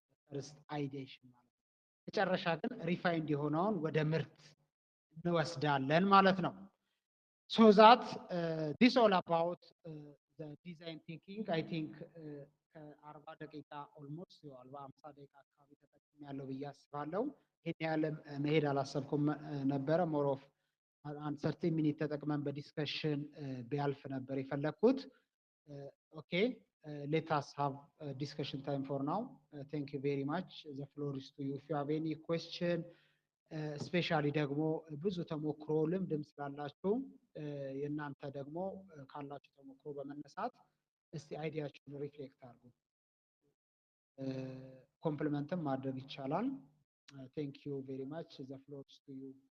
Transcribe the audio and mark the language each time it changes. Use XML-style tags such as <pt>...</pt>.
<am>first ideation ማለት ነው። መጨረሻ ግን ሪፋይንድ የሆነውን ወደ ምርት እንወስዳለን ማለት ነው።</am> <en>so that this all about the design thinking I think</en> <am>ከ40 ደቂቃ ኦልሞስት 50 ደቂቃ አካባቢ ተጠቅሜያለሁ ብዬ አስባለሁ። ይሄን ያህል መሄድ አላሰብኩም ነበረ። ሞር ኦፍ አንድ 30 ሚኒት ተጠቅመን በዲስከሽን ቢያልፍ ነበር የፈለኩት። ኦኬ</am> <en>let us have discussion time for now. Thank you very much. The floor is to you if you have any question.</en> <am>ስፔሻሊ ደግሞ ብዙ ተሞክሮ ልምድም ስላላችሁ የእናንተ ደግሞ ካላችሁ ተሞክሮ በመነሳት እስቲ አይዲያችሁን ሪፍሌክት አድርጉ። ኮምፕሊመንትም ማድረግ ይቻላል።</am> <en>ቴንክ ዩ ቬሪ ማች ዘ ፍሎር ኢዝ ቱ ዩ።</en>